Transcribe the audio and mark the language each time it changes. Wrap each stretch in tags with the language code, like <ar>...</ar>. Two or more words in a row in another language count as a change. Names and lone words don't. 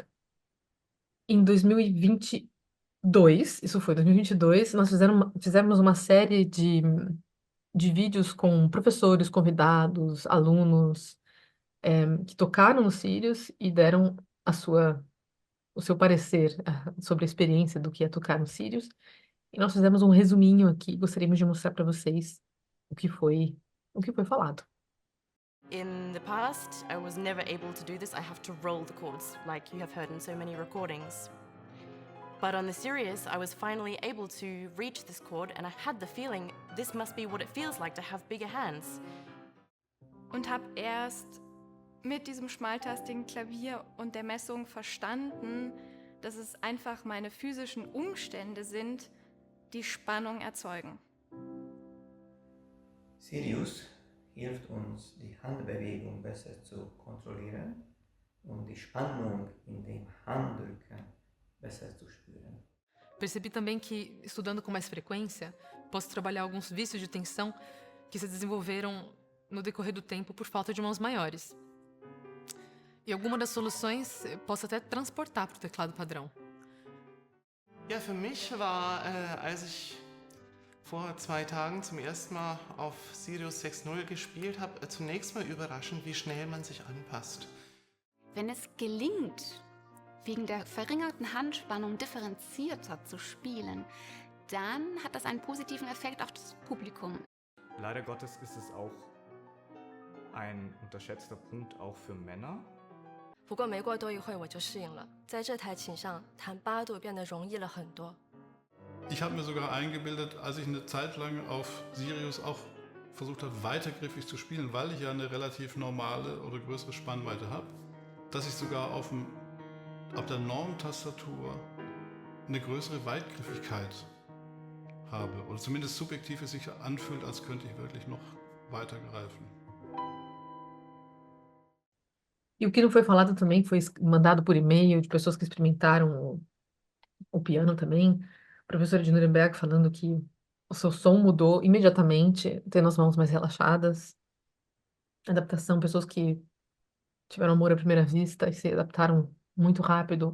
<pt>Em 2022, isso foi 2022, nós fizemos uma série de vídeos com professores, convidados, alunos, que tocaram no Sirius e deram o seu parecer sobre a experiência do que é tocar no Sirius. E nós fizemos um resuminho aqui, gostaríamos de mostrar para vocês o que foi, o que foi falado.</pt> <en>In the past, I was never able to do this. I have to roll the chords, like you have heard in so many recordings. But on the Sirius, I was finally able to reach this chord, and I had the feeling this must be what it feels like to have bigger hands.</en> <de>Und habe erst mit diesem schmaltastigen Klavier und der Messung verstanden, dass es einfach meine physischen Umstände sind, die Spannung erzeugen. Sirius hilft uns, die Handbewegung besser zu kontrollieren und die Spannung in dem Handdrücken besser zu spüren.</de> <pt>Percebi também que, estudando com mais frequência, posso trabalhar alguns vícios de tensão que se desenvolveram no decorrer do tempo por falta de mãos maiores. E alguma das soluções eu posso até transportar para o teclado padrão.</pt> <de>Ja, für mich war, als ich vor 2 Tagen zum ersten Mal auf Sirius 6.0 gespielt habe, zunächst mal überraschend, wie schnell man sich anpasst. Wenn es gelingt, wegen der verringerten Handspannung differenzierter zu spielen, dann hat das einen positiven Effekt auf das Publikum. Leider Gottes ist es auch ein unterschätzter Punkt auch für Männer.</de> <zh>不过没过多一会我就适应了，在这台琴上弹8度变得容易了很多。</zh> <de>Ich habe mir sogar eingebildet, als ich eine Zeit lang auf Sirius auch versucht habe, weitergriffig zu spielen, weil ich ja eine relativ normale oder größere Spannweite habe, dass ich sogar auf der Normtastatur eine größere Weitgriffigkeit habe. Oder zumindest subjektiv es sich anfühlt, als könnte ich wirklich noch weiter greifen.</de> <pt>E o que não foi falado também foi mandado por e-mail de pessoas que experimentaram o piano também. Professora de Nuremberg falando que o seu som mudou imediatamente, tendo as mãos mais relaxadas. Adaptação, pessoas que tiveram amor à primeira vista e se adaptaram muito rápido.</pt>